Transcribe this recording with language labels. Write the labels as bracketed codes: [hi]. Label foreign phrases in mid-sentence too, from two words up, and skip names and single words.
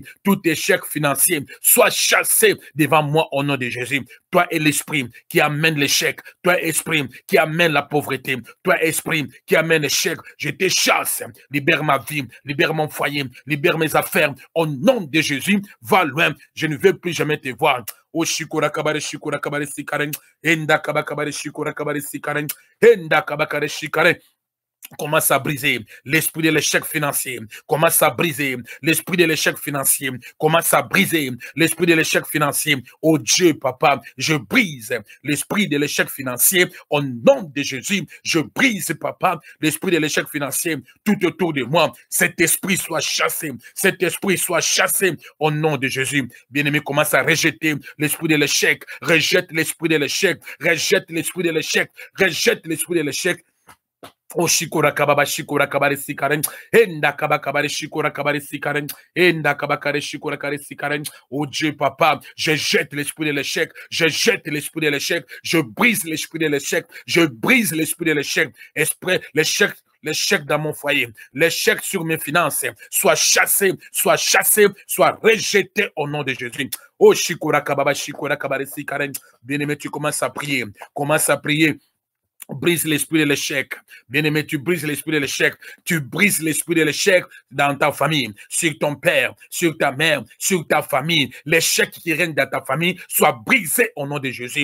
[fr] Tout échec financier, soit chassé devant moi au nom de Jésus. Toi est l'esprit qui amène l'échec. Toi, esprit qui amène la pauvreté. Toi, esprit qui amène l'échec. Je te chasse. Libère ma vie, libère mon foyer, libère mes affaires. Au nom de Jésus, va loin. Je ne veux plus jamais te voir. Oh, shikura kabare sikaren. Enda kabakabare shikura kabare sikaren. Enda kabakare shikaren. Commence à briser l'esprit de l'échec financier. Commence à briser l'esprit de l'échec financier. Commence à briser l'esprit de l'échec financier. Oh Dieu, papa, je brise l'esprit de l'échec financier au nom de Jésus. Je brise, papa, l'esprit de l'échec financier tout autour de moi. Cet esprit soit chassé. Cet esprit soit chassé au nom de Jésus. Bien-aimé, commence à rejeter l'esprit de l'échec. Rejette l'esprit de l'échec. Rejette l'esprit de l'échec. Rejette l'esprit de l'échec. Oh shikura kababa shikura kabare sikaren enda kabakabare shikura kabare sikaren enda kabakare shikura kabare sikaren. Oh Dieu papa, je jette l'esprit de l'échec, je jette l'esprit de l'échec, je brise l'esprit de l'échec, je brise l'esprit de l'échec, esprit l'échec. L'échec dans mon foyer, l'échec sur mes finances, soit chassé, soit rejeté au nom de Jésus. Oh shikura kababa shikura kabare sikaren. Bien-aimé, tu commences à prier, commence à prier. Brise l'esprit de l'échec. Bien-aimé, tu brises l'esprit de l'échec. Tu brises l'esprit de l'échec dans ta famille, sur ton père, sur ta mère, sur ta famille. L'échec qui règne dans ta famille soit brisé au nom de Jésus.